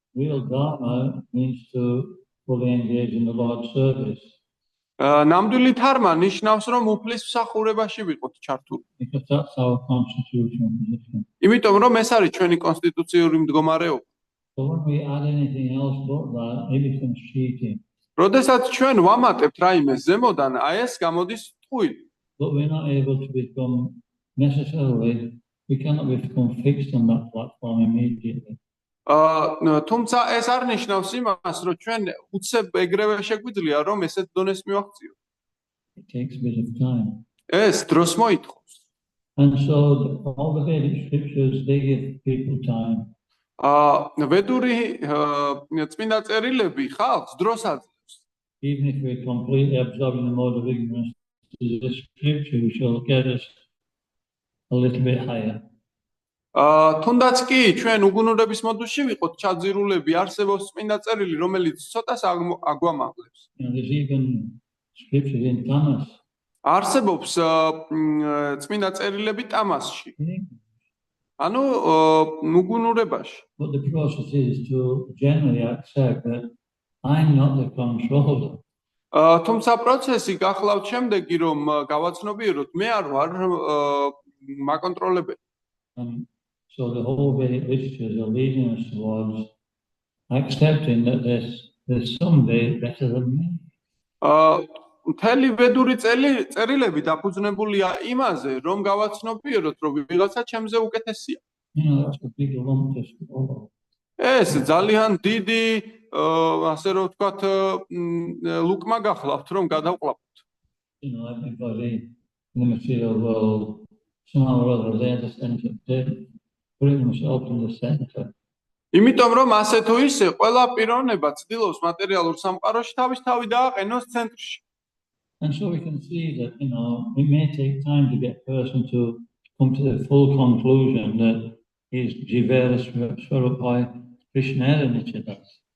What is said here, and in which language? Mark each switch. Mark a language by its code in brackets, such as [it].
[en] Real Dharma means to fully engage in the Lord's service. [ka] ნამდვილი ධარმა ნიშნავს, რომ უფლის მსახურებაში ვიყოთ ჩართული. [en] Because that's our constitutional position. [ka] იმიტომ რომ ეს არის ჩვენი კონსტიტუციური მდგომარეობა. [en] So when we add anything else but that, it becomes cheating. [ka] როდესაც ჩვენ ვამატებთ რაიმე ზემოდან, აი ეს გამოდის ტყუილი. [en] But we're not able to become necessarily, we cannot become fixed on that platform immediately. [ka] თუმცა ეს არ ნიშნავს იმას, რომ ჩვენ უცებ ეგრევე შეგვიძლია, რომ ესეთ დონეს მივაღწიოთ. [en] It takes a bit of time. [ka] ეს დროს მოითხოვს. [en] And so all the Vedic scriptures, they give people time. [ka] ვედური წმინდა წერილები ხალხს დროს აძლევს. [en] Even if we're completely absorbed in the mode of ignorance, the scripture shall get us a little bit higher. [ka] თუნდაც კი ჩვენ უგუნურების მოდულში ვიყოთ ჩაძირულები, არსებობს წმინდა წერილი, რომელიც ცოტას აგვამაღლებს. [en] There's even scriptures in Tamas. [ka] არსებობს წმინდა წერილები ტამასში. ანუ უგუნურებაში. [en] But the process is to generally accept that I'm not the controller. [ka] თუმცა პროცესი გახლავთ შემდეგი, რომ გავაცნობიეროთ, მე არ ვარ მაკონტროლებელი. [en] So the whole Vedic literatures are leading us towards accepting that there's somebody better than me. [ka] მთელი ვედური წერილები დაფუძნებულია იმაზე, რომ გავაცნობიეროთ, რომ ვიღაცა ჩემზე უკეთესია. [en] That's a big lump to swallow. [ka] ეს ძალიან დიდი, ასე რომ ვთქვათ, ლუკმა გახლავთ, რომ გადავყლაპოთ. [en] Everybody in the material world, somehow or other, they understand that they're putting themselves in the center. [ka] იმიტომ რომ ასე თუ ისე ყველა პიროვნება ცდილობს მატერიალურ სამყაროში თავის თავი დააყენოს ცენტრში. [en] And so we can see that, it may take time to get a person to come to the full conclusion that he's Jivera Swarupai Krishna Nichidas.